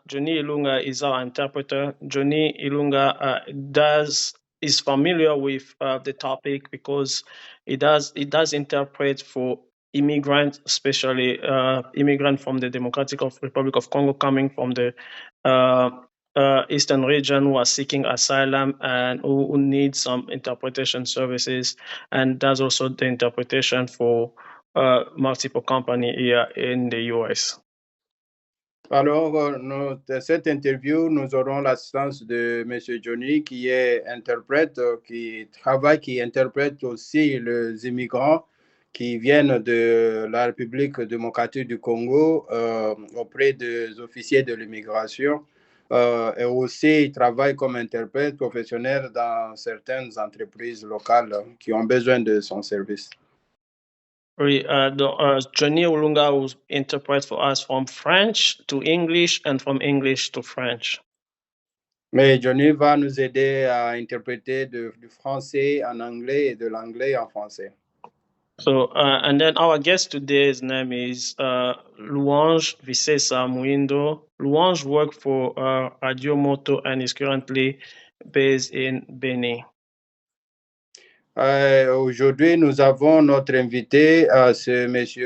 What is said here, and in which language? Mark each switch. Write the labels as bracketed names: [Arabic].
[English] Johnny Ilunga is our interpreter. Johnny Ilunga is familiar with the topic because he does interpret for immigrants, especially immigrant from the Republic of Congo coming from the eastern region who are seeking asylum and who need some interpretation services, and does also the interpretation for multiple companies here in the US. [French] Alors, dans cette interview, nous aurons l'assistance de M. Johnny, qui est interprète, qui interprète aussi les immigrants qui viennent de la République démocratique du Congo auprès des officiers de l'immigration. Et aussi, il travaille comme interprète professionnel dans certaines entreprises locales qui ont besoin de son service. [English] Johnny Olunga will interpret for us from French to English and from English to French. [French] Mais Johnny va nous aider à interpréter du français en anglais et de l'anglais en français. [English] So, and then our guest today's name is Louange Visesa Muindo. Louange worked for Radio Moto and is currently based in Beni. [French] Aujourd'hui, nous avons notre invité, c'est M.